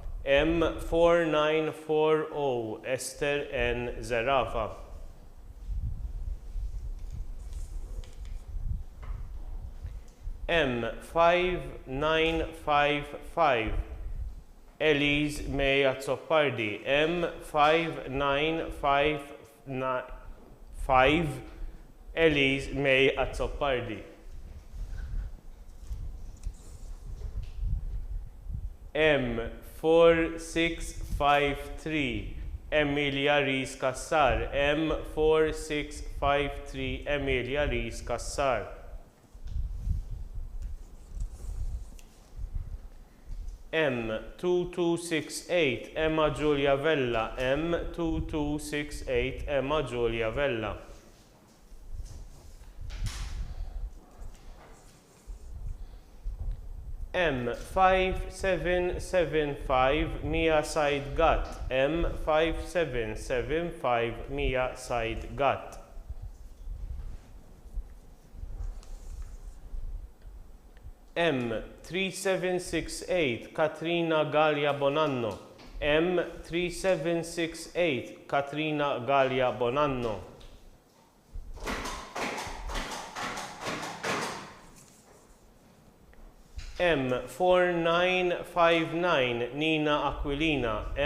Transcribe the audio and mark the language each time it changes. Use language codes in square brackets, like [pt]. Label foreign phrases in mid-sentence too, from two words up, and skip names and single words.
[mt] M4940 Esther N. Zarafa. M5955 Elise Meja Zoppardi. M5955 Elise Meja Zoppardi. M4653 Emilia Ries Cassar. M4653 Emilia Ries Cassar. M2268 Emma Giulia Vella. M2268 Emma Giulia Vella. M5775 Mia Said Gat. M5775 Mia Said Gat. M3768 Katrina Galia Bonanno. M3768 Katrina Galia Bonanno. M4959 Nina Aquilina.